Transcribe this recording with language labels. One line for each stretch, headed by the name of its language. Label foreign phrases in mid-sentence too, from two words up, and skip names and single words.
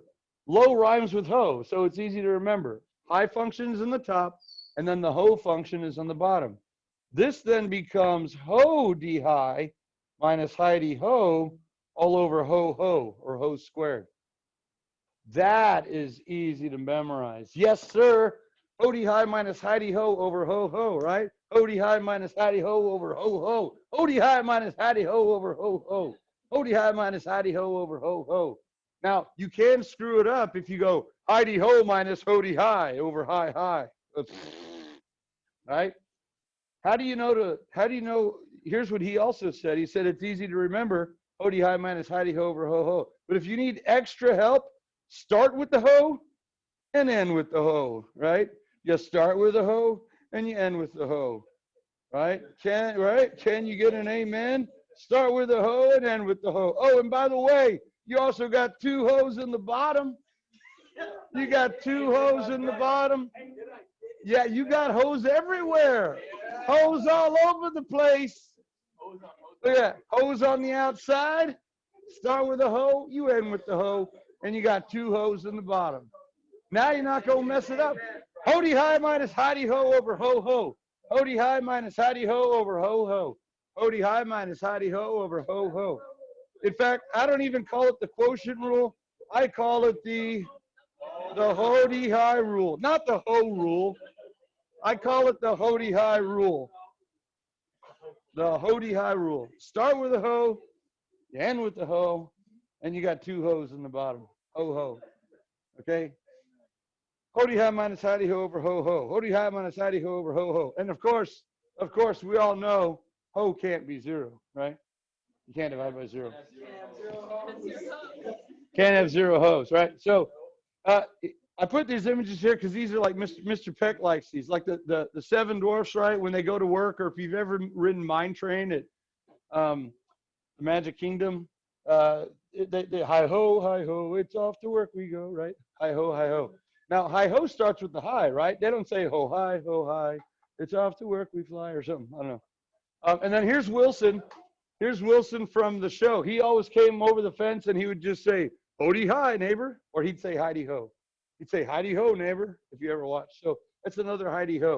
English: Low rhymes with ho, so it's easy to remember. High function is in the top, and then the ho function is on the bottom. This then becomes ho d high minus high d ho all over ho ho, or ho squared. That is easy to memorize. Yes, sir. Ho d high minus high d ho over ho ho, right? Ho d high minus high d ho over ho ho. Ho d high minus high d ho over ho ho. Ho d high minus high d ho over ho ho. Now, you can screw it up if you go high d ho minus ho d high over high high. Right? How do you know, here's what he also said. He said it's easy to remember ho d high minus high d ho over ho ho. But if you need extra help, start with the ho and end with the ho, right? You start with the ho and you end with the ho, right? Can you get an amen? Start with the ho and end with the ho. Oh, and by the way, you also got two hoes in the bottom. You got two hoes in the bottom. Yeah, you got hoes everywhere. Hoes all over the place. Look at that. Hoes on the outside. Start with a hoe, you end with the hoe, and you got two hoes in the bottom. Now you're not going to mess it up. Ho d high minus high d ho over ho ho. Ho d high minus high d ho over ho ho. Ho d high minus high d ho over ho ho. In fact, I don't even call it the quotient rule. I call it the ho d high rule, not the ho rule. I call it the Hody High rule. The Hody High rule. Start with a ho, you end with the ho, and you got two ho's in the bottom. Ho ho. Okay? Hody High minus Howdy Ho over ho ho. Hody High minus Howdy Ho over ho ho. And of course, we all know ho can't be zero, right? You can't divide by zero. Can't have zero hoes, right? So I put these images here because these are like Mr. Peck likes these, like the seven dwarfs, right? When they go to work, or if you've ever ridden Mine Train at the Magic Kingdom, they hi ho, it's off to work we go, right? Hi ho, hi ho. Now hi ho starts with the hi, right? They don't say ho hi, it's off to work we fly or something. I don't know. And then here's Wilson. Here's Wilson from the show. He always came over the fence and he would just say, Hody hi, neighbor. Or he'd say, Heidi ho. He'd say, Heidi ho, neighbor, if you ever watched. So that's another Heidi ho.